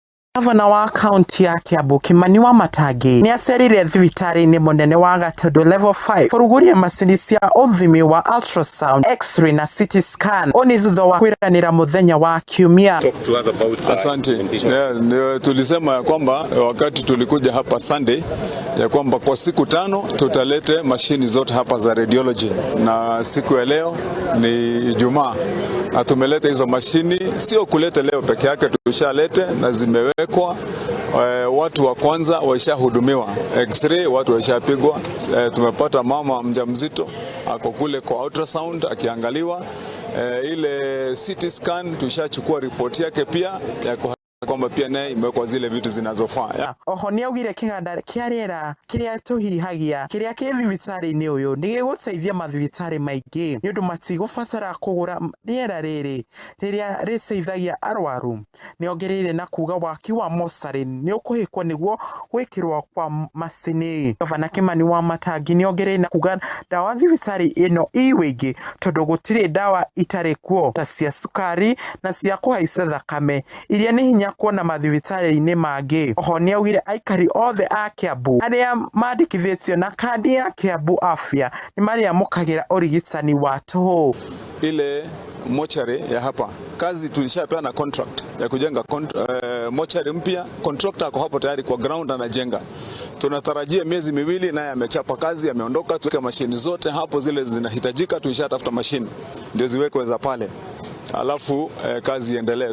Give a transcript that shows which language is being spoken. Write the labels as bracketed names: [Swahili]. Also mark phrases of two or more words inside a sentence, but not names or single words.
[Kikuyu] Gavana wa Kaunti ya Kiambu Kimani wa Matangi niacerire Thibitaraini munene wa Gatundu level 5 kuruguria macini cia Uthimi wa Ultrasound, X-ray na Citiscan oni thutha wa kwiranira muthenya wa Kiumia. [Swahili] Asante. Tulisema ya kwamba wakati tulikuja hapa Sunday ya kwamba kwa siku 5 tutalete mashini zote hapa za radiology, na siku ya leo ni Ijumaa. Tumeleta hizo mashini, sio kuleta leo peke yake, tushalete na zimewekwa. Watu wa kwanza waishahudumiwa, X-ray watu waishapigwa. Tumepata mama mjamzito ako kule kwa ultrasound akiangaliwa. Ile Citiscan tushachukua ripoti yake pia ya kwamba pia naye imewekwa zile vitu zinazofaa. [Kikuyu] Oho niaugire kiganda kiarera kiria tuhihagia kiria ki Thibitaraini uyu ni giguteithia mathibitari maingi ni undu matigubatara kugura riera riri riria riceithagia arwaru. Niongereire na kuga waki wa mocarĩ ni ukuhikwo niguo gwikirwo kwa macini. Gavana Kimani wa Matangi niongereire na kuga dawa thibitari ino iwingi tondu gutire dawa itari kuo ta cia sukari na cia kuhaica thakame iria ni hinya kuona mathibitari-ini mangi. Oho niaugire aikari othe a Kiambu aria mandikithetio na kadi ya Kiambu Afya ni maria mukagira urigitani wa toho. [Swahili] Ile mochari ya hapa kazi tulishapeana contract ya kujenga mochari mpya. Contractor ako hapo tayari kwa ground anajenga. Tunatarajia miezi miwili naye amechapa kazi, ameondoka. Tuweke mashini zote hapo, zile zinahitajika tulishatafuta mashini ndio ziwekwe za pale, alafu kazi iendelee.